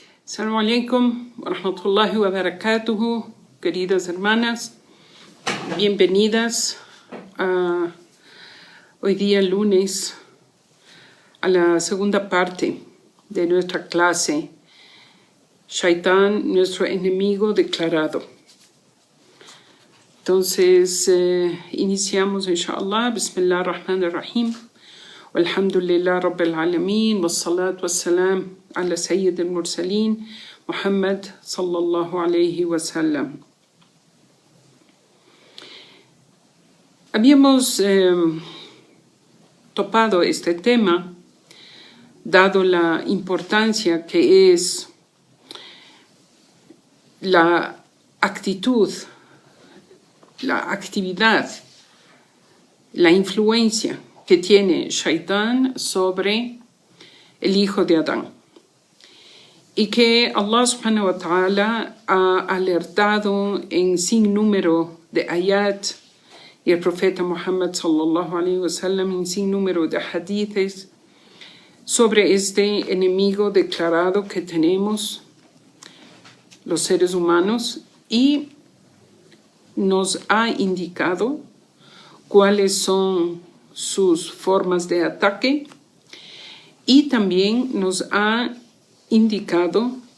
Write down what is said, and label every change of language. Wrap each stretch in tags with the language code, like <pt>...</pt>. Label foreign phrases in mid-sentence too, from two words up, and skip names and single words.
<ar>السلام عليكم ورحمة الله وبركاته,</ar> <es>queridas hermanas, bienvenidas a hoy día lunes a la segunda parte de nuestra clase, Shaitán, nuestro enemigo declarado. Entonces, iniciamos</es> <ar>إن شاء الله، بسم الله الرحمن الرحيم، والحمد لله رب العالمين، والصلاة والسلام على سيد المرسلين، محمد صلى الله عليه وسلم.</ar> <es>Habíamos topado este tema, dado la importancia que es la actitud, la actividad, la influencia que tiene Shaitán sobre el hijo de Adán. Y que</es> <ar>الله سبحانه وتعالى</ar> <es>ha alertado en sin número de ayat y el profeta Muhammad</es> <ar>صلى الله عليه وسلم</ar> <es>en sin número de hadithes sobre este enemigo declarado que tenemos los seres humanos, y nos ha indicado cuáles son sus formas de ataque, y también nos ha indicado</es>